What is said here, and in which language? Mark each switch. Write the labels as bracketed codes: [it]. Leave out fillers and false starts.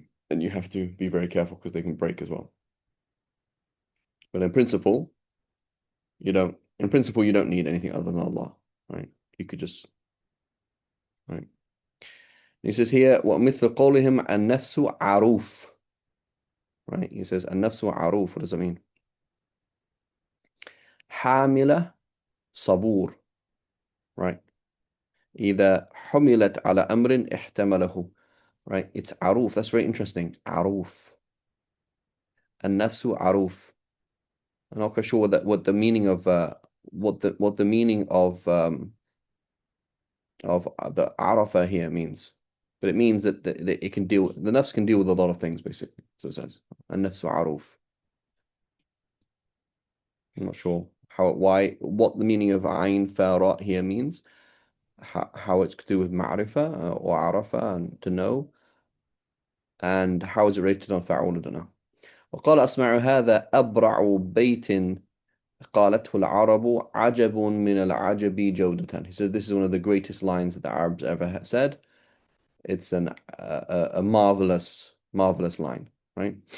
[en] And you have to be very careful because they can break as well. But in principle, you don't need anything other than Allah, right? You could just, right? He says here, [ar] وَمِثْلُ قَوْلِهِمْ النَّفْسُ عَرُوفٌ, [en] right? He says, [ar] النَّفْسُ عَرُوفٌ. [en] What does that mean? [ar] حاملة صبور, [en] right? [ar] إذا حملت على أمر احتمله, [en] right? It's عروف. That's very interesting. [ar] عروف. النفس عروف. [en] I'm not quite sure what the meaning of what the meaning of the arafa here means, but it means that it can deal. The nafs can deal with a lot of things, basically. So it says [ar] النفس عروف. [en] I'm not sure what the meaning of ayn fa ra here means. How it's to do with ma'rifa or arafa and to know, and how is it related on fa'ul, I don't know. [ar] وقال أسمع هذا أبرع بيت قالته العرب عجب من العجب جودة. [en] He said this is one of the greatest lines that the Arabs ever said. It's a marvelous line, right?